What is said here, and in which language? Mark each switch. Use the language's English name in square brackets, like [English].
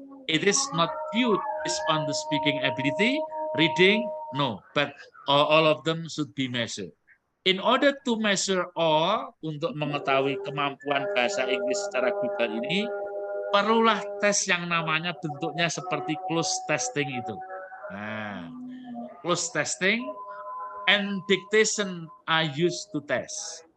[English] It is not viewed based on the speaking ability, reading, no, but all of them should be measured. In order to measure all, [Indonesian] untuk mengetahui kemampuan bahasa Inggris secara global ini, perlulah tes yang namanya bentuknya seperti close testing itu. [English] Nah, close testing and dictation are used to test.